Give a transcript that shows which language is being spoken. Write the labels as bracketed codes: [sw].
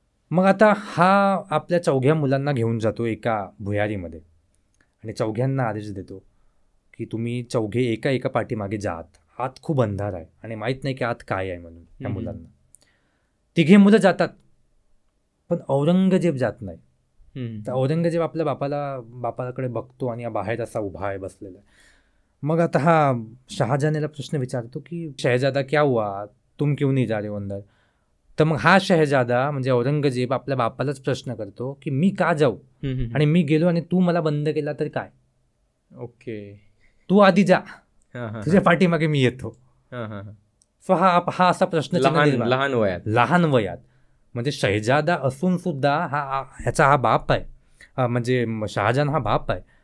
[mr] मग आता हा आपल्या चौघ्या मुलांना घेऊन जातो एका भुयारीमध्ये आणि चौघ्यांना आदेश देतो की तुम्ही चौघे एका एका पाठीमागे जा, आत खूप अंधार आहे आणि माहीत नाही की आत काय आहे म्हणून. त्या मुलांना तिघे मुलं जातात पण औरंगजेब जात नाही. तर औरंगजेब आपल्या बापाकडे बघतो आणि बाहेर असा उभा आहे बसलेला. मग आता हा शहाजहानला प्रश्न विचारतो की [hi] शहजादा क्या हुआ, तुम क्यों नहीं जा रहे हो अंदर. [mr] तर मग हा शहजादा म्हणजे औरंगजेब आपल्या बापालाच प्रश्न करतो की मी का जाऊ, आणि मी गेलो आणि तू मला बंद केला तर काय. [en] Okay. [mr] तू आधी जा, तुझ्या पाठीमागे मी येतो. सो हा असा प्रश्न लहान वयात म्हणजे शहजादा असून सुद्धा ह्याचा हा बाप आहे, म्हणजे शहाजहान हा बाप आहे.